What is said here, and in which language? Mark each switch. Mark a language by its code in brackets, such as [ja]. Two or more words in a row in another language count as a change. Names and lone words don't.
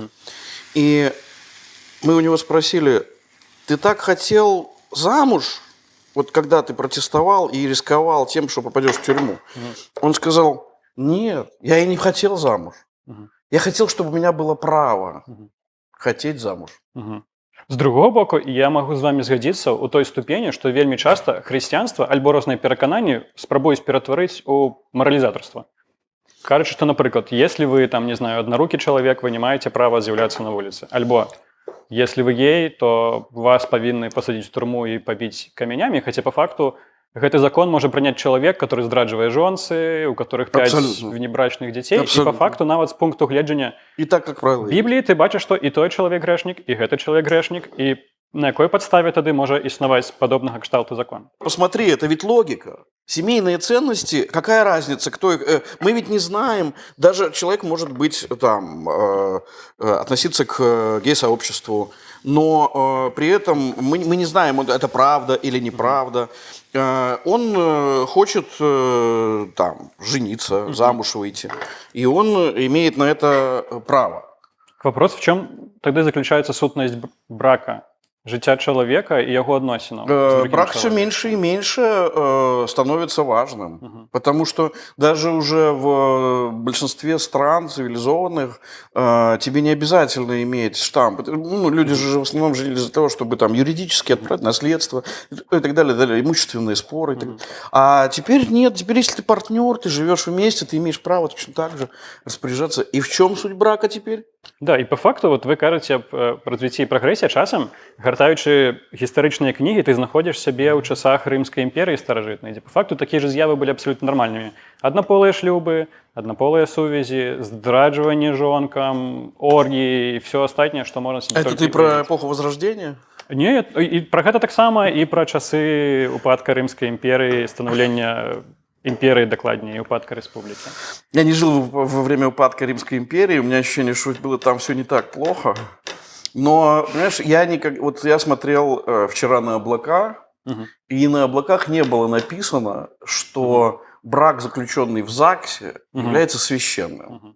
[ru] И мы у него спросили: ты так хотел замуж, вот когда ты протестовал и рисковал тем, что попадешь в тюрьму? Он сказал: нет, я и не хотел замуж. Я хотел, чтобы у меня было право хотеть замуж. [be] З другого боку, я магу з вами згадзіцца ў той ступені, што вельмі часта хрысціянства альбо розныя перакананні спрабуюць ператварыць у маралізатарства. Кажучы, што, напрыклад, [ru] если вы, там, не знаю, [be] однорукі чалавек, вы не маеце права з'яўляцца на вуліцы. Альбо, [ru] если вы гей, то вас [be] павінны пасадзіць у турму і пабіць камянямі, хаця па факту гэты закон можа прыняць чалавек, который здраджвае жонцы, [ru] у которых 5 внебрачных [be] дзяцей. І па факту нават з пункту гледжання [ru] и так, как правило, [be] Бібліі ты бачыш, што і той чалавек грэшнік, і гэты чалавек грэшнік, і на якой падставе тады можа існаваць падобнага кшталту закон? [ru] Посмотри, это ведь логика. Семейные ценности, какая разница, кто их... Мы ведь не знаем, даже человек может быть там, относиться к гей-сообществу, но при этом мы не знаем, это правда или неправда. Он хочет там жениться, замуж выйти, и он имеет на это право. Вопрос, в чем тогда заключается сутность брака? [be] жыцця чалавека і яго адносінаў з другім [ru] Брак все [be] чалавекам. [ru] меньше и меньше становится важным. Потому что даже уже в большинстве стран цивилизованных тебе не обязательно иметь штамп. Ну, люди же в основном жили из-за того, чтобы там юридически отправить наследство и так далее, имущественные споры. И так далее. А теперь нет. Теперь, если ты партнер, ты живешь вместе, ты имеешь право точно так же распоряжаться. И в чем суть брака теперь? [be] Да, і па факту вот вы кажаце аб развіцці і прагрэсе, часам гартаючы гістарычныя кнігі, ты знаходзіш сябе ў часах рымскай імперыі старажытнай, дзе па факту такія ж з'явы былі абсалютна нармальнымі. Аднаполыя шлюбы, аднаполыя сувязі, здраджванне жонкам, оргіі і все астатняе, што можна сабе [ru] Это [be] толькі [ru] ты про [be] уявіць. [ru] эпоху Возрождения? [be] Не, і пра гэта таксама і пра часы упадка рымскай імперыі, станаўлення імперыі, дакладней, упадка рэспублікі. [ru] Я не жил во время упадка Римской империи, у меня ощущение, что было там все не так плохо. Но, понимаешь, вот я смотрел вчера на облака, и на облаках не было написано, что брак, заключенный в ЗАГСе, является священным.